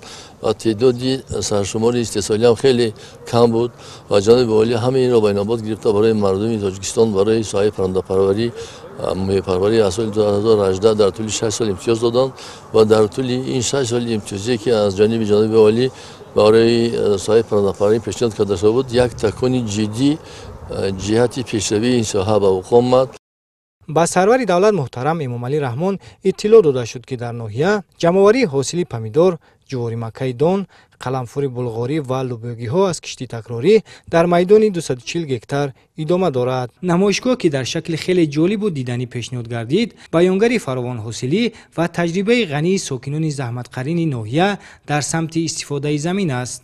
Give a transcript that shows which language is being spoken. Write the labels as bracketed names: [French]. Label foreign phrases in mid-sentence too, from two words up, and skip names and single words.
[Persian] و تعدادی سرشمار استحصالی هم خیلی کم بود و جناب والی همه این را بیناباد گرفته برای مردم تاجیکستان برای ساحه پرنده پروری میوه‌پروری از سال 2018 در طول 6 سال امتیاز دادند و در طول این 6 سال امتیازی که از جانب جناب والی برای ساحه پرنده پروری پیشنهاد کرده شده بود، یک تکانی جدی جهت پیشروی این ساحه به وقوع آمد. [Tajik] ба сарвари давлат муҳтарам Эмомалӣ Раҳмон иттилоъ дода шуд, ки дар ноҳия ҷамъоварии ҳосили помидор, ҷуворимаккаи дон, қаламфури булғорӣ ва лӯбиёгиҳо аз кишти такрорӣ дар майдони 240 гектар идома дорад. намоишгоҳ, ки дар шакли хеле ҷолибу диданӣ пешниҳод гардид, баёнгари фаровонҳосилӣ ва таҷрибаи ғании сокинони заҳматқарини ноҳия дар самти истифодаи замин аст.